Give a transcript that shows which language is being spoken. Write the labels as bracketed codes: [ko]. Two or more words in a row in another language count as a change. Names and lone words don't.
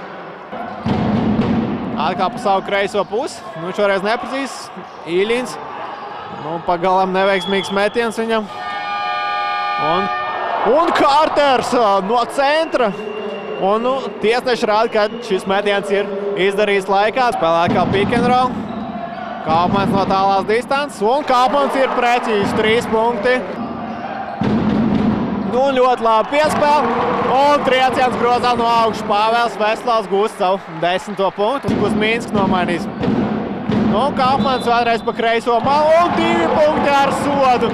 [lv] Atkal pa savu kreiso pusi, šoreiz neprecīzs, Īļins. Pagalam neveiksmīgs metiens viņam. Un Kārters no centra. Un tiesneši rāda, ka šis metiens ir izdarīts laikā. Spēlē kā [en] pick and roll. [lv] Kaufmans no tālās distances. Un Kaufmans ir precīzi 3 punkti. Ļoti labi piespēle. Un trieciens grozā no augšas. Pāvels Veslavs gūst savu 10. punktu. Kuzmīnskis nomainīs. Kaufmans vēlreiz pa kreiso malu un 2 punkti ar sodu.